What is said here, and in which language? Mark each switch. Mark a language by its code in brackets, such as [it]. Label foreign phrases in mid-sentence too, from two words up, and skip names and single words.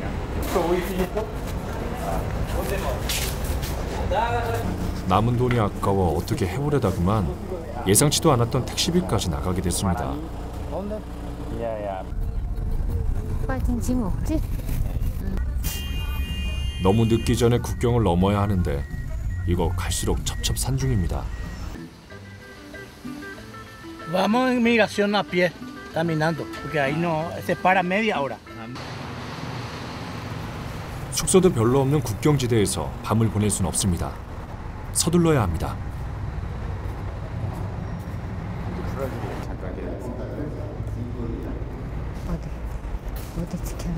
[ko] 남은 돈이 아까워 어떻게 해보려다 그만 예상치도 않았던 택시비까지 나가게 됐습니다. 야야. 빠진 짐 없지? 너무 늦기 전에 국경을 넘어야 하는데 이거 갈수록 첩첩산중입니다. [es] Vamos en migración a pie, caminando, porque ahí no se para media hora. [ko] 숙소도 별로 없는 국경지대에서 밤을 보낼 순 없습니다. 서둘러야 합니다. 어디 지켰나?